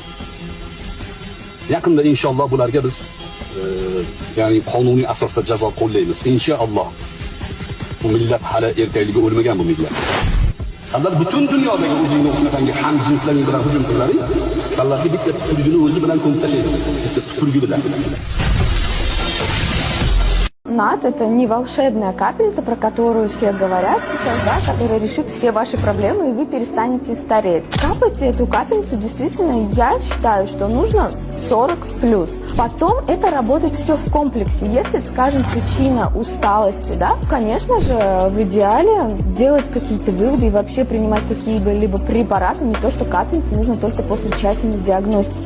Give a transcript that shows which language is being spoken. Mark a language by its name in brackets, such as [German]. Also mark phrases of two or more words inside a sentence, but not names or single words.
[Uzbek] Yaqinda inshaalloh bularga biz ya'ni qonuniy asosda jazo qo'llaymiz. Inshaalloh. Bu millat hali ertakligi o'lmagan bu millat. Sizlar butun dunyodagi o'zingni shunaqangi ham jinslaring bilan hujum qillaring. Sizlarga bitta tupurgini o'zi bilan ko'mib tashlaymiz. Bitta tupurgi bilan. [Russian] НАТ — это не волшебная капельница, про которую все говорят сейчас, да, которая решит все ваши проблемы, и вы перестанете стареть. Капать эту капельницу действительно, я считаю, что нужно 40+. Потом это работает все в комплексе. Если, скажем, причина усталости, да, конечно же, в идеале делать какие-то выводы и вообще принимать какие-либо препараты, не то, что капельница нужно только после тщательной диагностики.